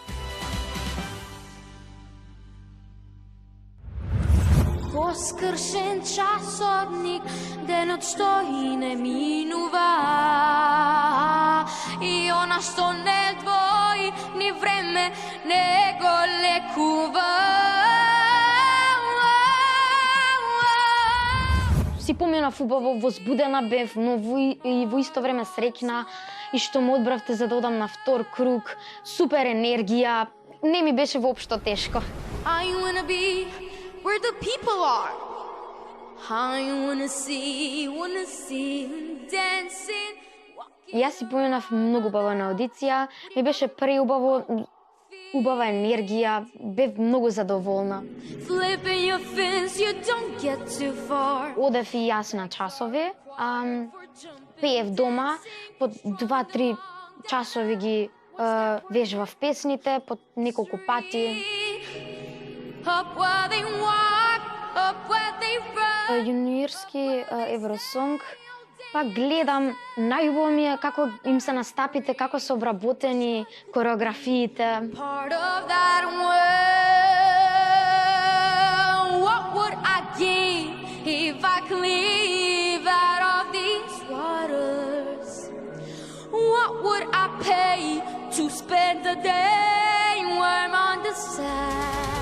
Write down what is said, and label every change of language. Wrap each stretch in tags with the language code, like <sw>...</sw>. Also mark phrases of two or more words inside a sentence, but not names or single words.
<mk>Поскршен часовник, денот што и не минува, и она што не двои, ни време не го лекува. Си поминав убаво, возбудена бев, но во исто време среќна и што ме одбравте за да одам на втор круг, супер енергија, не ми беше воопшто тешко.</mk> <en>I wanna be where the people are. I wanna see dancing.</en> <mk>Јас си поминав многу убава на аудиција, ми беше преубаво, убава енергија, бев многу задоволна.</mk> <en>Flipping your fins, you don't get too far.</en> <mk>Одев и јас на часови, пеев дома, по 2-3 часови ги вежбав песните, по неколку пати. Јуниорски Евросонг, па гледам, најубаво ми е како им се настапите, како се обработени кореографиите.</mk> <en>Part of that world, what would I give if I could live out of these waters? What would I pay to spend the day warm on the sand?</en>